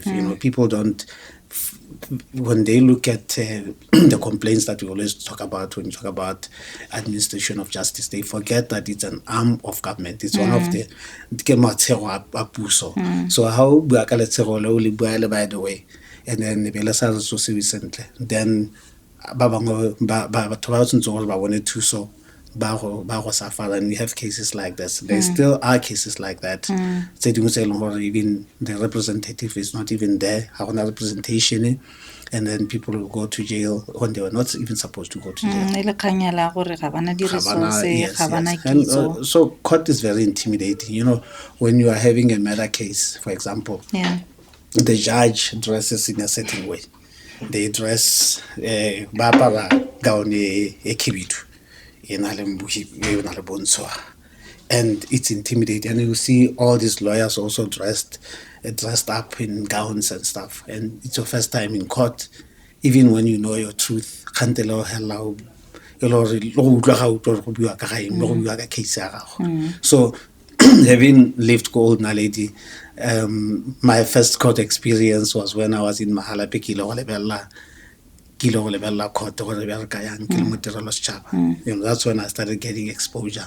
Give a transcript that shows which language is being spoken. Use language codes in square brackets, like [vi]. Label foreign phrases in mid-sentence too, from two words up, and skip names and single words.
[en] People don't, when they look at the complaints that we always talk about when you talk about administration of justice, they forget that it's an arm of government. It's one of the [tn] puso. [en] So how by the way, and then [tn] be le sa re tsosiwe sentle, then ba bangwe batho ba tshwanetse gore ba bone thuso ba go suffer, [en] and we have cases like this. [tn] There still are cases like that. Tse dingwe tse e leng gore [en] even the representative is not even there, [tn] ha gona [en] representation, and then people will go to jail when they were not even supposed to go to jail. [tn] E le kganya la gore ga bana di resources, [en] Yes, [tn] ga bana [en] yes. And [tn] kitso. [en] so court is very intimidating. You know, when you are having a murder case, for example, Yeah. the judge dresses in a certain way. They dress [tn] ba apara gown e khibidu, e na le mbuhi, e na le bontsho, [en] and it's intimidating. And you see all these lawyers also dressed up in gowns and stuff, and it's your first time in court. Even when you know your truth, can't allow hello. So having lived Old Naledi, my first court experience was when I was in Mahalape Kilo lebella court or you know, that's when I started getting exposure.